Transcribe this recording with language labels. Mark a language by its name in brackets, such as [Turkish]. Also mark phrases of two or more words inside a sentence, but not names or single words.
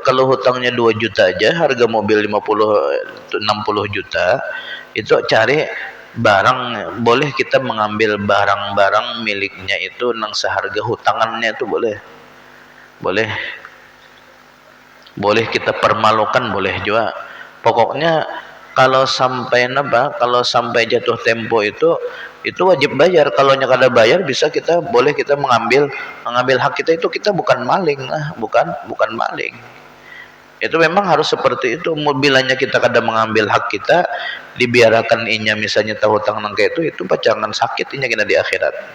[Indonesian] Kalau hutangnya 2 juta aja, harga mobil 60 juta, itu cari barang, boleh kita mengambil barang-barang miliknya itu nang seharga hutangannya itu boleh kita permalukan, boleh juga. Pokoknya kalau sampai kalau sampai jatuh tempo itu wajib bayar. Kalau kada bayar boleh kita mengambil hak kita. Itu kita bukan maling lah, bukan maling. Itu memang harus seperti itu. [Banjar] Bilanya kita kada mengambil hak kita, dibiarkan inya misalnya tahu hutang nang kayak itu pacangan sakit inya kena di akhirat.